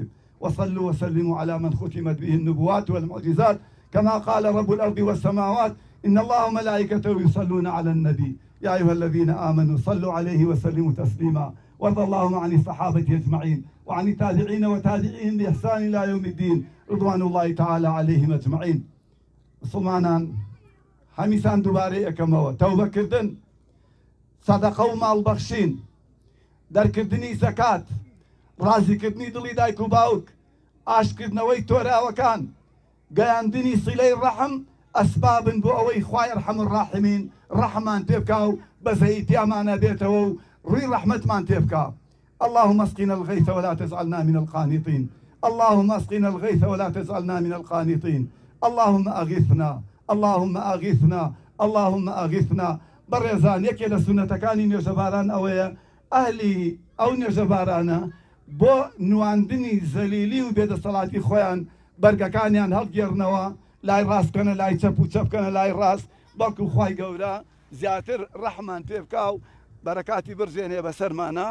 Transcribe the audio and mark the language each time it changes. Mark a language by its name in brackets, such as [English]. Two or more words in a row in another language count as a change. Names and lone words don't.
[Arabic] وصلوا وسلموا على من ختمت به النبوات والمعجزات، كما قال رب الأرض والسماوات إن الله وملائكته يصلون على النبي يا أيها الذين آمنوا صلوا عليه وسلموا تسليما. وارض اللهم عن الصحابة أجمعين وعن التابعين وتابعيهم بإحسان إلى يوم الدين رضوان الله تعالى عليهم أجمعين. [Central Kurdish] مسلمانان هەمیسان دووبارەی ئەەکەمەوە تەوبەکردن، سەدەقە و ماڵبەخشین، دەرکردنی زەکات، ڕازیکردنی دڵی دایک و باوک، ئاشکردنەوەی تۆراوەکان، گەیاندنی سیلەی ڕەحم ئەسبابن بۆ ئەوەی خوای [Arabic] ئەرحەم الراحمین [Central Kurdish] ڕەحمان تێ بکا و بەزەیتیامانە بێتەوە و ڕووی ڕەحمەتمان تێ بکا. [Arabic] اللهم اسقنا الغيث ولا تجعلنا من القانطين. اللهم اسقنا الغيث ولا تجعلنا من القانطين. اللهم أغثنا، اللهم أغثنا، اللهم أغثنا. [Central Kurdish] بەڕێزان یەکێ لە سونەتەکانی نوێژەباران ئەوەیە ئەهلی ئەو نوێژەبارانە بۆ نواندنی زەلیلی و بێدەسەڵاتی خۆیان بەرگەکانیان هەڵگێڕنەوە، لای ڕاستکەنە لای چەپ و چەپکەنە لای ڕاست، بەڵکو خوای گەورە زیاتر ڕەحمان پێ بکا و بەرەکاتی برژێنێ بەسەرمانە.